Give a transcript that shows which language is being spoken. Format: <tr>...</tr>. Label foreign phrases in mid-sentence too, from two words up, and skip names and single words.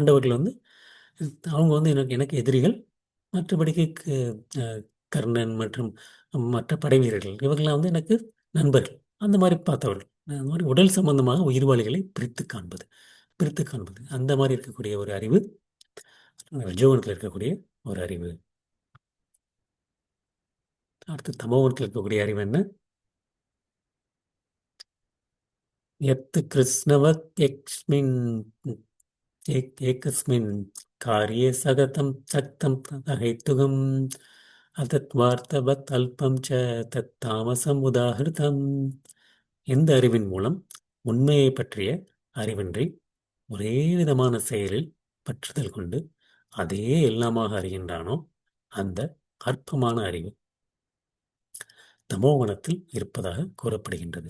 <ta>பாண்டவர்கள் வந்து அவங்க வந்து எனக்கு எனக்கு எதிரிகள். மற்றபடிக்கு அ கர்ணன் மற்றும் மற்ற படைவீரர்கள் இவங்கலாம் வந்து எனக்கு நண்பர்கள். அந்த மாரி பார்த்தவர்கள். அந்த மாரி உடல் சம்பந்தமாக உயிர்வாளிகளை பிரித்துக் காண்பது. பிரித்துக் காண்பது. அந்த மாரி இருக்கக்கூடிய ஒரு அறிவு, ரஜோகுணத்தில இருக்கக்கூடிய ஒரு அறிவு. அடுத்து தமோகுணத்தில இருக்கக்கூடிய அறிவு என்ன?</ta> <sa>यत् कृत्स्नवत् यक्स्मिन् एकस्मिन् कार्ये सततं सक्तं अहेतुकम् अतत्वार्थवत् अल्पं च तत्तामसम् उदाहृतम्.</sa> <ta>எந்த அறிவின் மூலம் உண்மையை பற்றிய அறிவின்றி ஒரே விதமான செயலில் பற்றுதல் கொண்டு அதையே எல்லாமாக அறிகின்றானோ அந்த அற்பமான அறிவு தமோகுணத்தில் இருப்பதாக கூறப்படுகின்றது.</ta>